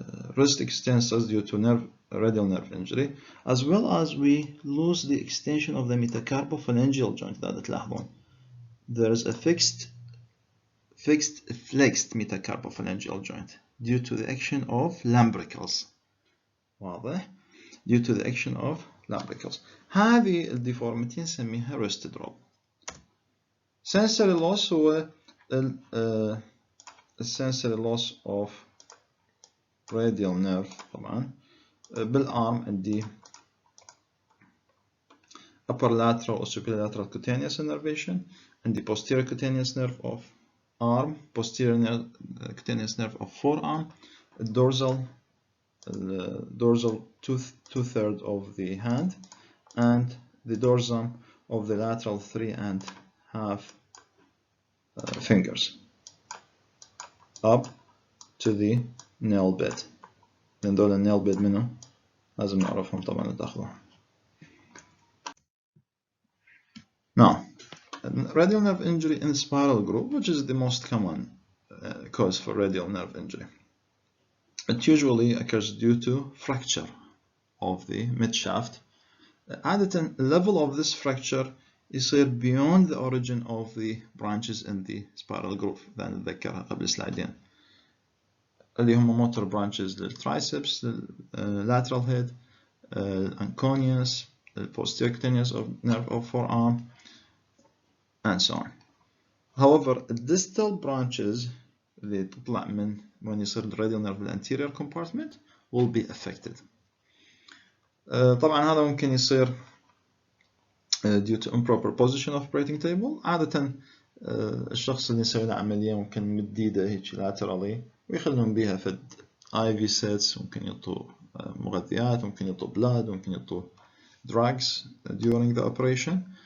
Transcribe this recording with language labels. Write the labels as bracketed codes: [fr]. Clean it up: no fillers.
[en] wrist extensors due to radial nerve injury, as well as we lose the extension of the metacarpophalangeal joint. [ar] إذا تلاحظون [en] there is a fixed flexed metacarpophalangeal joint due to the action of lumbricals. واضح؟ due to the action of lumbricals. [ar] هذه الديفورميتي نسميها [en] wrist drop. sensory loss هو sensory loss of radial nerve طبعا بالarm عندي upper lateral or superlateral cutaneous innervation، عندي posterior cutaneous nerve of arm، posterior cutaneous nerve of forearm، dorsal two-thirds of the hand, and the dorsum of the lateral 3.5 fingers up to the nail bed. [ar] لأن دول النيل بيد منه لازم نعرفهم طبعا تاخذوهم. [en] Now, radial nerve injury in spiral groove, which is the most common cause for radial nerve injury. It usually occurs due to fracture of the midshaft. عادة the level of this fracture يصير beyond the origin of the branches in the spiral groove. [ar] إذا نتذكرها قبل سلايدين. [en] اللي هم motor branches للtriceps، lateral head، anconeus، posterior cutaneous nerve of forearm, and so on. However, distal branches [ar] اللي تطلع من [en] when يصير radial nerve anterior compartment will be affected. [ar] طبعا هذا ممكن يصير [en] due to improper position of operating table. [ar] عادة الشخص اللي يسوي له عملية ممكن مد ايده هيك laterally ويخلون بيها فد IV sets، ممكن يعطوا مغذيات، ممكن يعطوا blood، ممكن يعطوا drugs [en] during the operation.